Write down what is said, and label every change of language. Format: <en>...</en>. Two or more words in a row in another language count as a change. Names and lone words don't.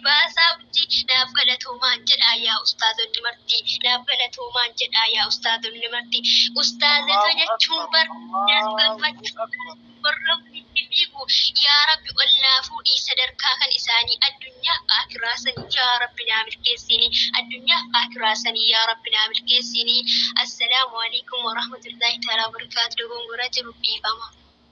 <om>baasaa urjii naaf galatoomaan jedhaa yaa ustaazonni marti naaf galatoomaan jedhaa yaa ustaazonni marti ustaazota jechuun bar gammachuu warra walitti fiigu yaa rabbi olnaa fuudhii sadarkaa kan isaanii addunyaaf akiraasanii yaa rabbi naa milkeessini addunyaaf akiraasanii yaa rabbi naa milkeessini</om> <ar>السلام عليكم ورحمة الله تعالى وبركاته</ar> <om>dogongora jiru dhiifama</om>